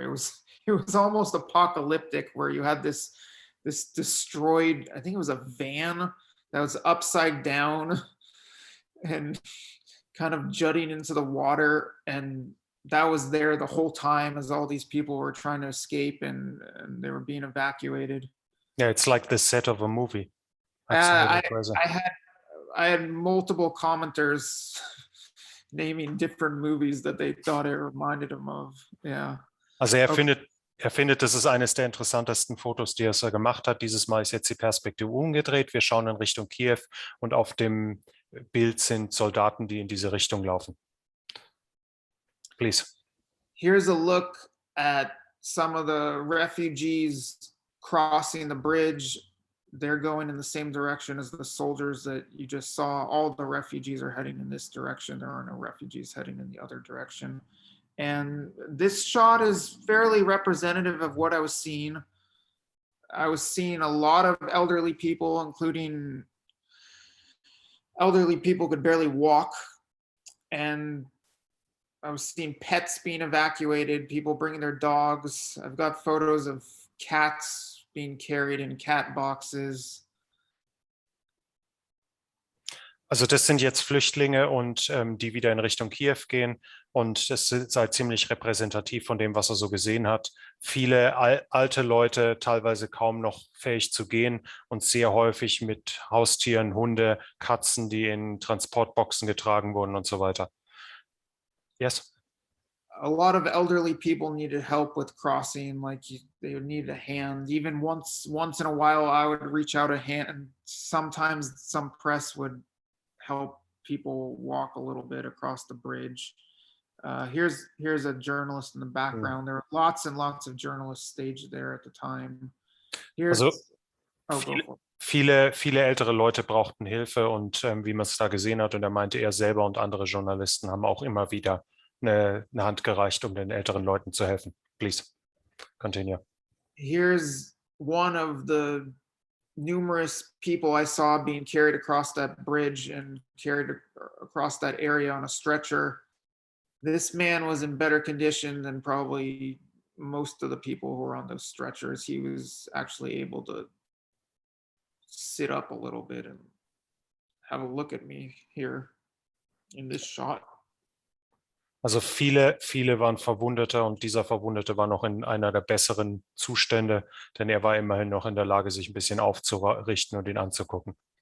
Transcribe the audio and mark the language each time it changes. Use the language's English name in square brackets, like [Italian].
[English] It was almost apocalyptic, where you had this destroyed, I think it was a van that was upside down and kind of jutting into the water, and that was there the whole time as all these people were trying to escape and they were being evacuated. Yeah, it's like the set of a movie. I had multiple commenters naming different movies that they thought it reminded them of. Yeah. [German] Also er findet, das ist eines der interessantesten Fotos, die er gemacht hat. Dieses Mal ist jetzt die Perspektive umgedreht. Wir schauen in Richtung Kiew und auf dem Bild sind Soldaten, die in diese Richtung laufen. [English] Please. Here's a look at some of the refugees crossing the bridge. they're going in the same direction as the soldiers that you just saw. All the refugees are heading in this direction. There are no refugees heading in the other direction. And this shot is fairly representative of what I was seeing. I was seeing a lot of elderly people, including elderly people could barely walk. And I was seeing pets being evacuated, people bringing their dogs. I've got photos of cats being carried in cat boxes. [German] Also das sind jetzt Flüchtlinge und die wieder in Richtung Kiew gehen, und das ist halt ziemlich repräsentativ von dem, was er so gesehen hat. Viele alte Leute, teilweise kaum noch fähig zu gehen und sehr häufig mit Haustieren, Hunde, Katzen, die in Transportboxen getragen wurden und so weiter. [English] Yes? A lot of elderly people needed help with crossing, like they would need a hand. Even once in a while, I would reach out a hand, and sometimes some press would help people walk a little bit across the bridge. Here's a journalist in the background. There were lots and lots of journalists staged there at the time. Here's [German] Also [English] oh, go for it. [German] viele ältere Leute brauchten Hilfe, und wie man es da gesehen hat, und er meinte, er selber und andere Journalisten haben auch immer wieder eine Hand gereicht, um den älteren Leuten zu helfen. [English] Please, continue. Here's one of the numerous people I saw being carried across that bridge and carried across that area on a stretcher. This man was in better condition than probably most of the people who were on those stretchers. He was actually able to sit up a little bit and have a look at me here in this shot. [German] Also viele waren Verwundete, und dieser Verwundete war noch in einer der besseren Zustände, denn er war immerhin noch in der Lage, sich ein bisschen aufzurichten und ihn anzugucken.